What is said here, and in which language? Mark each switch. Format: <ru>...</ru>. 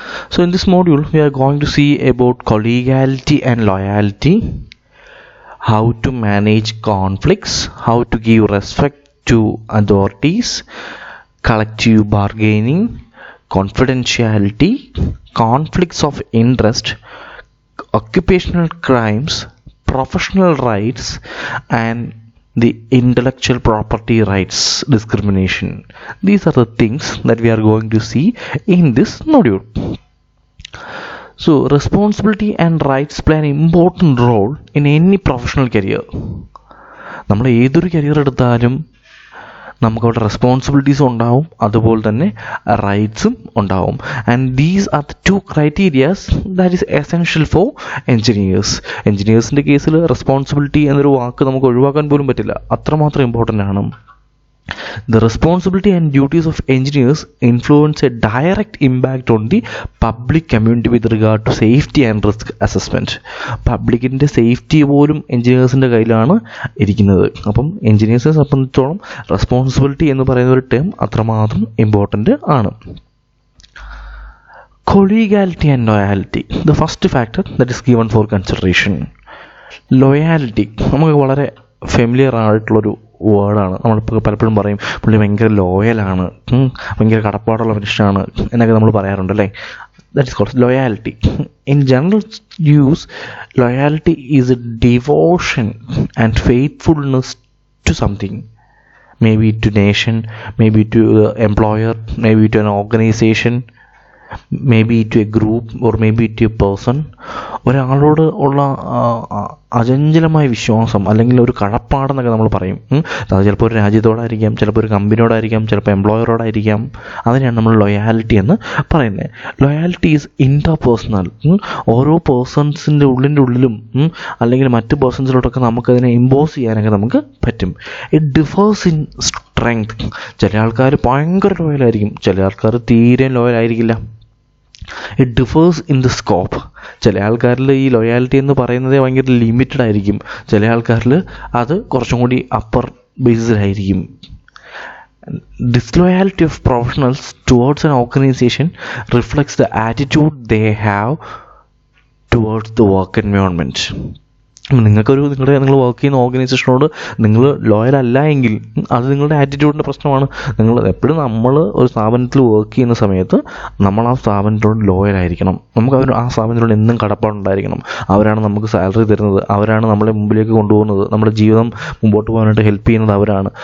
<en>So in this module we are going to see about collegiality and loyalty, how to manage conflicts, how to give respect to authorities, collective bargaining, confidentiality, conflicts of interest, occupational crimes, professional rights, and the intellectual property rights discrimination. These are the things that we are going to see in this module. So responsibility and rights play an important role in any professional career.</en> <ml>നമ്മൾ ഏതൊരു career എടുത്താലും നമുക്കവിടെ റെസ്പോൺസിബിലിറ്റീസും ഉണ്ടാവും, അതുപോലെ തന്നെ റൈറ്റ്സും ഉണ്ടാവും.</ml> <en>And these are the two criterias that is essential for engineers.</en> <ml>എൻജിനീയേഴ്സിൻ്റെ കേസിൽ responsibility എന്നൊരു വാക്ക് നമുക്ക് ഒഴിവാക്കാൻ പോലും പറ്റില്ല, അത്രമാത്രം ഇമ്പോർട്ടൻ്റ് ആണ്.</ml> <en>The responsibility and duties of engineers influence a direct impact on the public community with regard to safety and risk assessment.</en> <ml>പബ്ലിക്കിൻ്റെ safety പോലും എൻജിനീയേഴ്സിൻ്റെ കയ്യിലാണ് ഇരിക്കുന്നത്. അപ്പം എൻജിനീയേഴ്സിനെ സംബന്ധിച്ചോളം റെസ്പോൺസിബിലിറ്റി എന്ന് പറയുന്ന ഒരു ടേം അത്രമാത്രം ഇമ്പോർട്ടൻ്റ് ആണ്.</ml> <en>Collegiality and loyalty. The first factor that is given for consideration.</en> <ml>Loyalty നമുക്ക് വളരെ ഫെമിലിയർ ആയിട്ടുള്ളൊരു വേർഡാണ്. നമ്മളിപ്പോൾ പലപ്പോഴും പറയും പുള്ളി ഭയങ്കര ലോയലാണ്, ഭയങ്കര കടപ്പാടുള്ള മനുഷ്യനാണ് എന്നൊക്കെ നമ്മൾ പറയാറുണ്ട് അല്ലേ.</ml> <en>That is called loyalty. In general use, loyalty is a devotion and faithfulness to something, maybe to nation, maybe to the employer, maybe to an organization, maybe to a group or maybe to a person.</en> <ml>ഒരാളോട് ഉള്ള അചഞ്ചലമായ വിശ്വാസം അല്ലെങ്കിൽ ഒരു കടപ്പാടെന്നൊക്കെ നമ്മൾ പറയും. അത് ചിലപ്പോൾ ഒരു രാജ്യത്തോടായിരിക്കാം, ചിലപ്പോൾ ഒരു കമ്പനിയോടായിരിക്കാം, ചിലപ്പോൾ എംപ്ലോയറോടായിരിക്കാം. അതിനെയാണ് നമ്മൾ ലോയാലിറ്റി എന്ന് പറയുന്നത്.</ml> <en>Loyalty is interpersonal.</en> <ml>ഓരോ പേഴ്സൺസിൻ്റെ ഉള്ളിലും അല്ലെങ്കിൽ മറ്റ് പേഴ്സൺസിലോട്ടൊക്കെ നമുക്കതിനെ ഇമ്പോസ് ചെയ്യാനൊക്കെ നമുക്ക് പറ്റും.</ml> <en>It differs in strength.</en> <ml>ചില ആൾക്കാർ ഭയങ്കര ലോയലായിരിക്കും, ചില ആൾക്കാർ തീരെ ലോയലായിരിക്കില്ല.</ml> <en>It differs in the scope.</en> <ml>ചില ആൾക്കാരിൽ ഈ ലോയാലിറ്റി എന്ന് പറയുന്നത് ഭയങ്കര ലിമിറ്റഡ് ആയിരിക്കും, ചില ആൾക്കാരിൽ അത് കുറച്ചും കൂടി upper ബേസിസിലായിരിക്കും.</ml> <en>Disloyalty of professionals towards an organization reflects the attitude they have towards the work environment.</en> <ml>നിങ്ങൾ വർക്ക് ചെയ്യുന്ന ഓർഗനൈസേഷനോട് നിങ്ങൾ ലോയൽ അല്ല എങ്കിൽ അത് നിങ്ങളുടെ ആറ്റിറ്റ്യൂഡിൻ്റെ പ്രശ്നമാണ്. നിങ്ങൾ എപ്പോഴും നമ്മൾ ഒരു സ്ഥാപനത്തിൽ വർക്ക് ചെയ്യുന്ന സമയത്ത് നമ്മൾ ആ സ്ഥാപനത്തോട് ലോയലായിരിക്കണം. നമുക്ക് ആ സ്ഥാപനത്തിനോട് എന്നും കടപ്പാടുണ്ടായിരിക്കണം. അവരാണ് നമുക്ക് സാലറി തരുന്നത്, അവരാണ് നമ്മളെ മുമ്പിലേക്ക് കൊണ്ടുപോകുന്നത്, നമ്മുടെ ജീവിതം മുമ്പോട്ട് പോകാനായിട്ട് ഹെൽപ്പ് ചെയ്യുന്നത് അവരാണ്.</ml>